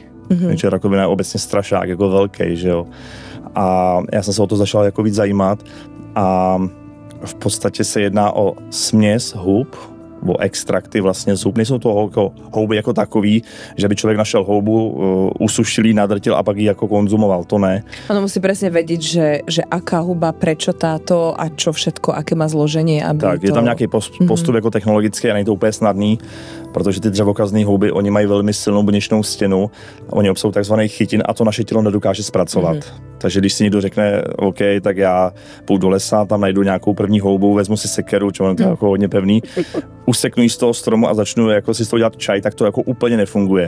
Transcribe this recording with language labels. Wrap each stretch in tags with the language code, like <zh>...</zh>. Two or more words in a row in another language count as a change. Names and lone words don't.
<cs>Takže rakovina je obecně strašák, jako velký, že jo. A já jsem se o to začal jako víc zajímat a v podstatě se jedná o směs hub, o extrakty vlastně z hub. Nejsou to jako houby jako takový, že by člověk našel houbu, usušil ji, nadrtil a pak ji jako konzumoval, to ne.</cs> <sk>Ono musí presne vedieť, že aká huba, prečo táto a čo všetko, aké má zloženie.</sk> <cs>Aby tak, je tam nějaký postup jako technologický a není to úplně snadný, protože ty dřevokazné houby, oni mají velmi silnou buněčnou stěnu, oni obsahují takzvaný chytin a to naše tělo nedokáže zpracovat. Takže když si někdo řekne, OK, tak já půjdu do lesa, tam najdu nějakou první houbu, vezmu si sekeru,</cs> <sk>čo to je</sk> <cs>jako hodně pevný, useknu ji z toho stromu a začnu jako si z toho dělat čaj, tak to jako úplně nefunguje.</cs>